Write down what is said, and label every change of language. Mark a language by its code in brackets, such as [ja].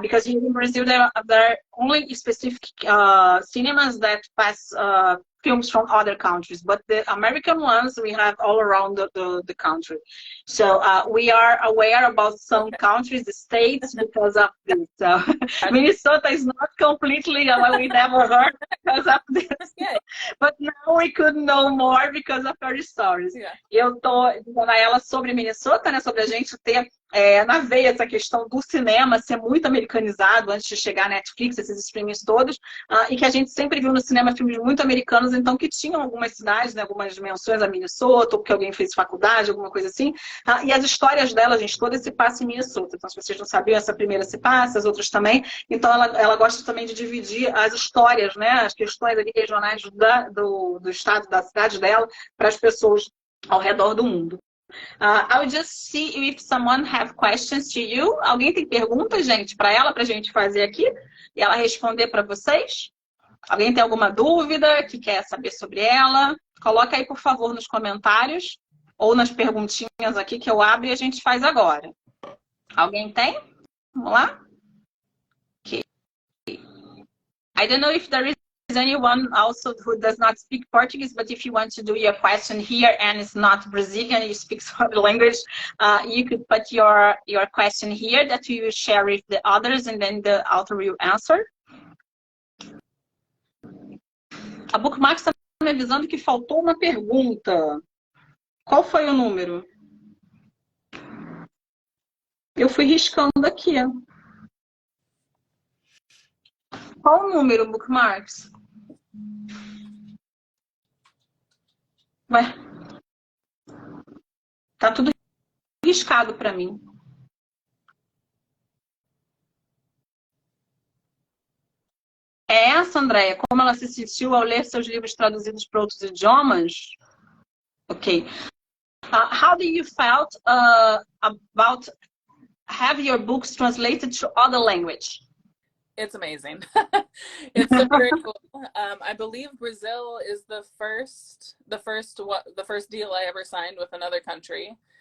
[en] Because here in Brazil there are only specific cinemas that pass films from other countries, but the American ones we have all around the country. So we are aware about some countries, the states, because of this. So Minnesota is not completely we never heard because of this, but now we could know more because of her stories. [pt] Eu tô dizendo a ela sobre Minnesota, né, sobre a gente ter na veia essa questão do cinema ser muito americanizado antes de chegar a Netflix, esses streamings todos, e que a gente sempre viu no cinema filmes muito americanos, então que tinham algumas cidades, né, algumas menções a Minnesota, ou que alguém fez faculdade, alguma coisa assim, e as histórias dela, gente, todas se passam em Minnesota. Então, se vocês não sabiam, essa primeira se passa, as outras também. Então, ela gosta também de dividir as histórias, né, as questões ali regionais do estado, da cidade dela, para as pessoas ao redor do mundo. [en] I'll just see if someone have questions to you. [pt] Alguém tem perguntas, gente, para ela, para a gente fazer aqui? E ela responder para vocês? Alguém tem alguma dúvida que quer saber sobre ela? Coloca aí, por favor, nos comentários ou nas perguntinhas aqui que eu abro e a gente faz agora. Alguém tem? Vamos lá? Okay. [en] I don't know if there is anyone also who does not speak Portuguese, but if you want to do your question here and it's not Brazilian, you speak the language, you could put your question here that you will share with the others and then the author will answer. [pt] A Bookmarks está me avisando que faltou uma pergunta. Qual foi o número? Eu fui riscando aqui. Qual o número, Bookmarks? Ué, tá tudo riscado para mim. é essa, Andréia. Como ela se sentiu ao ler seus livros traduzidos para outros idiomas? Ok. [en] How do you felt about have your books translated to other language? It's amazing. It's so very cool. I believe Brazil is the first deal I ever signed with another country.